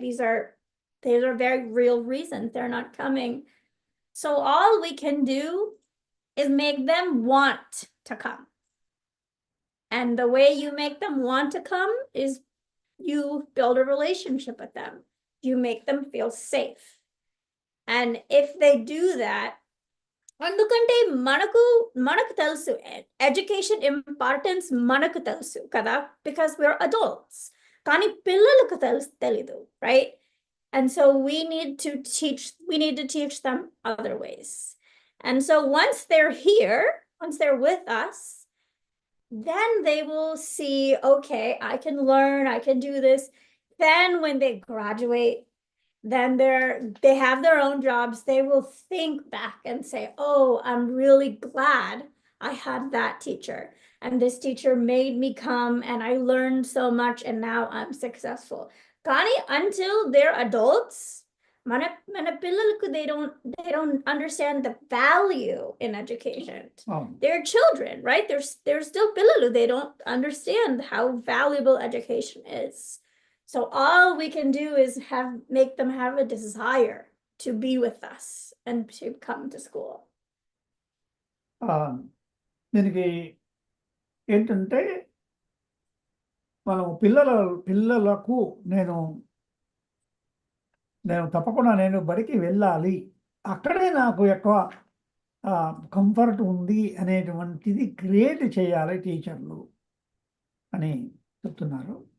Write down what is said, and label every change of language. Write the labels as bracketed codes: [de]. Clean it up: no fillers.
[en] These are very real reasons they're not coming. So all we can do is make them want to come. And the way you make them want to come is you build a relationship with them. You make them feel safe. And if they do that, [te] అందుకంటే మనకు తెలుసు education importance మనకు తెలుసు కదా, [en] because we're adults. [te] కానీ పిల్లలకు తెలీదు, right? [en] And so we need to teach them other ways. And so once they're here, once they're with us, then they will see, okay, I can learn, I can do this. Then when they graduate, then they have their own jobs, they will think back and say, oh, I'm really glad I had that teacher. And this teacher made me come and I learned so much and now I'm successful. Kani, until they're adults, [te] mana pillaluku, [en] they don't understand the value in education. Oh. They're children, right? They're still pillalu. They don't understand how valuable education is. So all we can do is make them have a desire to be with us and to come to school. [te] దీనికి ఏంటంటే మనం పిల్లలకు నేను తప్పకుండా నేను బడికి వెళ్ళాలి, అక్కడే నాకు ఎక్కువ కంఫర్ట్ ఉంది అనేటువంటిది క్రియేట్ చేయాలి టీచర్లు అని చెప్తున్నారు.